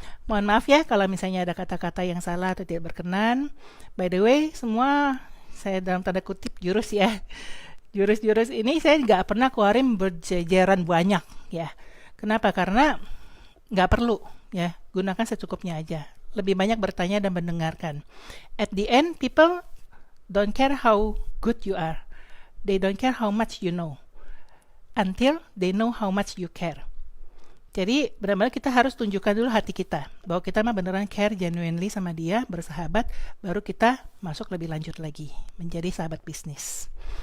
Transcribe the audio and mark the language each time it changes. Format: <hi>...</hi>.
<id>Mohon maaf ya kalau misalnya ada kata-kata yang salah atau tidak berkenan.</id> <en>By the way,</en> <id>semua saya dalam tanda kutip jurus ya. Jurus-jurus ini saya nggak pernah keluarin berjejeran banyak ya. Kenapa? Karena nggak perlu ya. Gunakan secukupnya aja. Lebih banyak bertanya dan mendengarkan.</id> <en>At the end, people don't care how good you are. They don't care how much you know until they know how much you care.</en> <id>Jadi benar-benar kita harus tunjukkan dulu hati kita bahwa kita mah beneran</id> <en>care genuinely</en> <id>sama dia, bersahabat, baru kita masuk lebih lanjut lagi menjadi sahabat bisnis.</id>